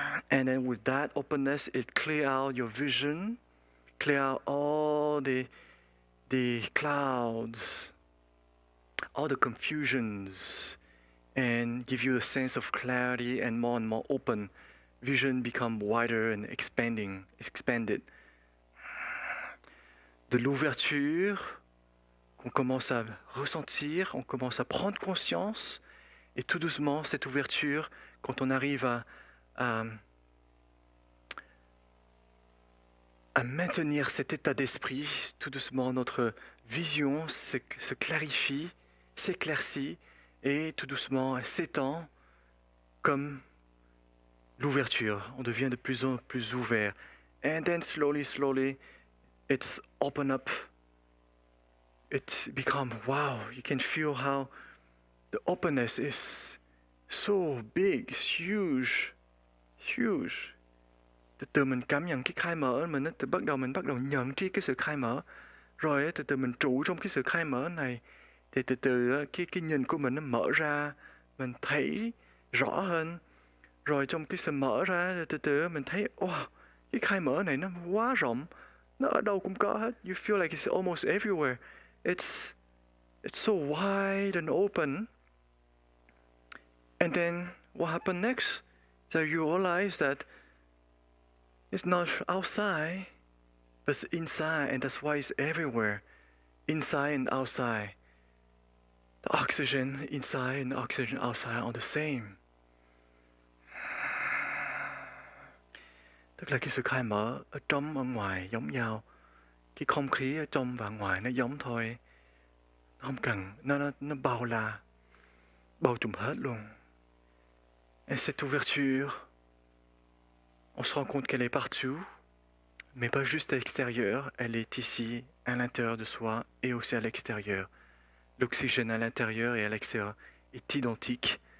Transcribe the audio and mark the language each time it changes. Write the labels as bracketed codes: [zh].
[en] And then with that openness, it clear out your vision, clear out all the clouds, all the confusions, and give you a sense of clarity and more open. Vision become wider and expanded. [fr] De l'ouverture qu'on commence à ressentir, on commence à prendre conscience, et tout doucement, cette ouverture, quand on arrive à maintenir cet état d'esprit, tout doucement, notre vision se clarifie, s'éclaircit, et tout doucement, elle s'étend comme l'ouverture. On devient de plus en plus ouvert. [en] And then slowly, it's open up. It becomes, wow, you can feel how the openness is so big, it's huge. [vi] Từ từ mình cảm nhận cái khai mở mình, từ mình bắt đầu nhận tri cái sự khai mở. Rồi từ từ mình trụ trong cái sự khai mở này, thì từ từ cái nhìn của mình nó mở ra, mình thấy rõ hơn. Rồi trong cái sự mở ra, từ từ mình thấy, cái khai mở này nó quá rộng, nó ở đâu cũng có hết. [en] You feel like it's almost everywhere. It's so wide and open. And then what happened next? So you realize that it's not outside, but it's inside, and that's why it's everywhere. Inside and outside. The oxygen inside and the oxygen outside are the same. [vi] Tức là cái sự khai mở ở trong ở ngoài giống nhau. Cái không khí ở trong và ngoài nó giống thôi. Nó không cần, nó bao trùm hết luôn. [fr] Et cette ouverture, on se rend compte qu'elle est partout, mais pas juste à l'extérieur, elle est ici, à l'intérieur de soi et aussi à l'extérieur. L'oxygène à l'intérieur et à l'extérieur est identique.